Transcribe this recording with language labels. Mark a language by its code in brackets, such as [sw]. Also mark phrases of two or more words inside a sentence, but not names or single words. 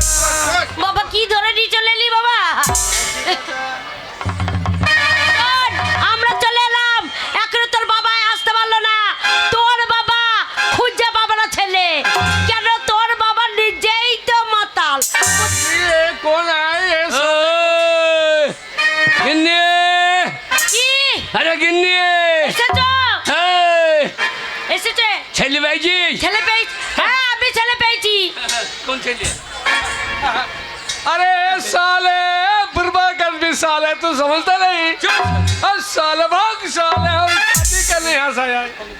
[bn] বাবা কি ধরে নিয়ে চলে এলি বাবা শোন, আমরা চলে এলাম এখনো তোর বাবা আসতে পারলো না তোর বাবা খুঁজে পাবে না ছেলে কেন তোর বাবা নিজেই তো মাতাল [hi] ये कौन आए गिन्नी [bn] কি [hi] अरे गिन्नी [bn] এসেছো এই, এসেছে ছেলে ভাইজি ছেলে পেয়েছি হ্যাঁ আমি ছেলে পেয়েছি [hi] कौन ছেলে अरे साले बुरबा कर भी साले तू समझता नहीं साले भाग साले हम शादी करने यहाँ से आए